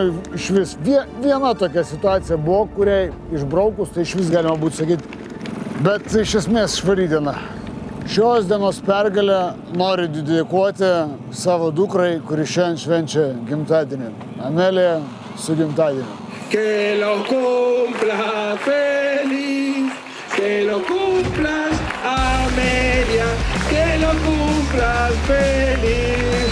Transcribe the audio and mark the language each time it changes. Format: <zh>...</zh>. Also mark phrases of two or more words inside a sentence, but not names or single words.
<lt>Iš vis viena tokia situacija buvo, kuriai išbraukus, tai iš vis galima būtų sakyti. Bet iš esmės švari diena. Šios dienos pergalę noriu dedikuoti savo dukrai, kuri šiandien švenčia gimtadienį. Amelija, su gimtadieniu.</lt> <es>Que lo cumplas feliz, que lo cumplas Amelia, que lo cumplas feliz.</es>